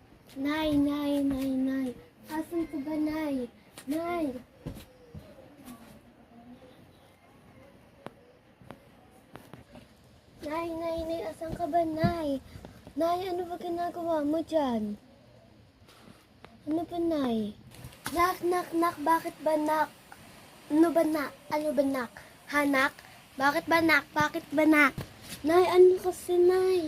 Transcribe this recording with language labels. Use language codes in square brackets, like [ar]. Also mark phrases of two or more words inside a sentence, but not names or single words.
[tl] Nay, nay, nay, nay. Asan ka ba, nay? Nay. Nay, nay, nay. Asan ka ba, nay? Nay, ano ba ginagawa mo dyan? Ano ba, nay? Nak, nak, nak. Bakit ba, nak? Ano ba, nak? Ano ba, nak? Hanak? Bakit ba, nak? Bakit ba, nak? Nay, ano kasi, nay?